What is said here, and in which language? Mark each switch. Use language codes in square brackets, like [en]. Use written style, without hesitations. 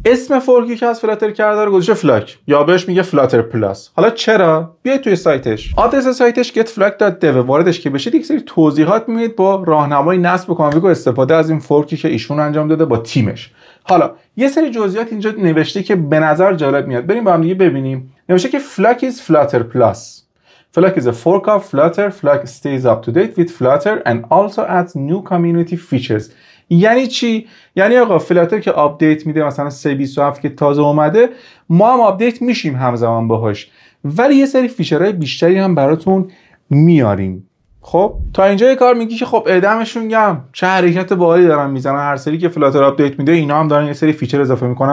[fa] اسم فورکی که از فلاتر کرده رو گذاشته فلاک، یا بهش میگه فلاتر پلاس. حالا چرا؟ بیاید توی سایتش، آدرس سایتش getflak.dev، واردش که بشید یک سری توضیحات میبینید با راهنمای نصب کانفیگ و استفاده از این فورکی که ایشون انجام داده با تیمش. حالا یه سری جزئیات اینجا نوشته که به نظر جالب میاد، بریم با هم دیگه ببینیم. نوشته که [en] Flak is Flutter Plus. Flak is a fork of Flutter. Flak stays up to date with Flutter and also adds new community features. [fa] یعنی چی؟ یعنی آقا فلاتر که آپدیت میده، مثلا 3.27 که تازه اومده، ما هم آپدیت میشیم همزمان باهاش، ولی یه سری فیچرهای بیشتری هم براتون میاریم. خب تا اینجای کار میگی که خب دمشون گرم، چه حرکت باحالی دارن میزنن، هر سری که فلاتر آپدیت میده اینا هم دارن یه سری فیچر اضافه میکنن.